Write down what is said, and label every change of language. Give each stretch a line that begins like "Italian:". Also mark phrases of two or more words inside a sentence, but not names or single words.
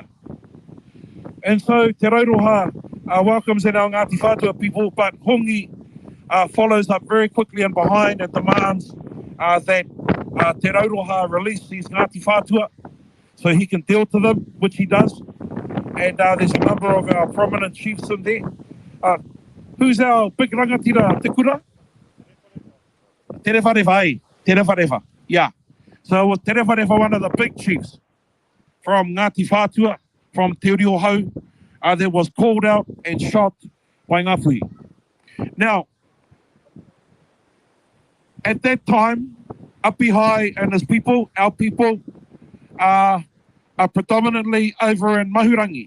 English: And so Te Rauroha welcomes in our Ngāti Whātua people, but Hongi follows up very quickly and behind and demands that Te Rauroha release these Ngāti Whātua so he can deal to them, which he does. And there's a number of our prominent chiefs in there. Who's our big
Māori: rangatira te kura?
English: Te Reweti, Te Reweti, yeah. So with Te Reweti, one of the big chiefs from Ngāti Whātua, from Te Riohau, that was called out and shot by Ngāpuhi. Now, at that time, Apihai and his people, our people, are predominantly over in Mahurangi.